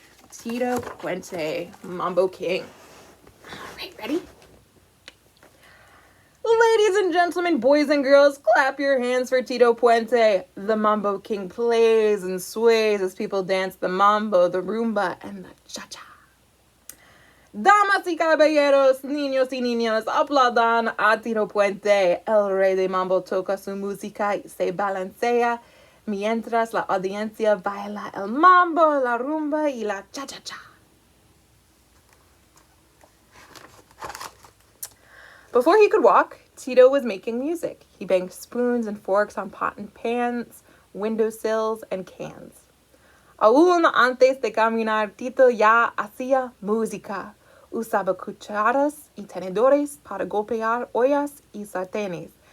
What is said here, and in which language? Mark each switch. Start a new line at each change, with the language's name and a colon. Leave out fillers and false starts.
English: Tito Puente, Mambo King. All right, ready? Ladies and gentlemen, boys and girls, clap your hands for Tito Puente. The Mambo King plays and sways as people dance the mambo, the rumba, and the cha-cha.
Spanish: Damas y caballeros, niños y niñas, aplaudan a Tito Puente. El rey de mambo toca su música y se balancea mientras la audiencia baila el mambo, la rumba y la cha-cha-cha.
English: Before he could walk, Tito was making music. He banged spoons and forks on pot and pans, windowsills, and cans.
Spanish: Aún antes de caminar, Tito ya hacía música. Usaba cucharas y tenedores para golpear ollas y sartenes.